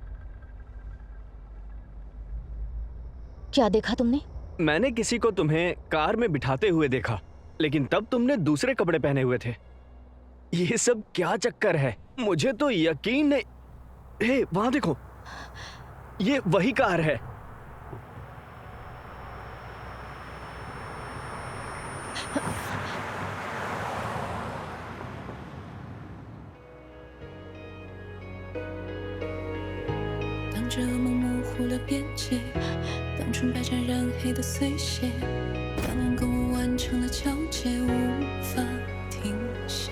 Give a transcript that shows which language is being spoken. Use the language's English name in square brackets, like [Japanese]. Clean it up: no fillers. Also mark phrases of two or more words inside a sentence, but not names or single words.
[Hindi] क्या देखा तुमने? मैंने किसी को तुम्हें कार में बिठाते हुए देखा, लेकिन तब तुमने दूसरे कपड़े पहने हुए थे। ये सब क्या चक्कर है? मुझे तो यकीन नहीं। हे, वहां देखो, ये वही कार है। [Chinese] 当这噩梦模糊了边界，当纯白沾染黑的碎屑，当两个我完成了交接，无法停歇。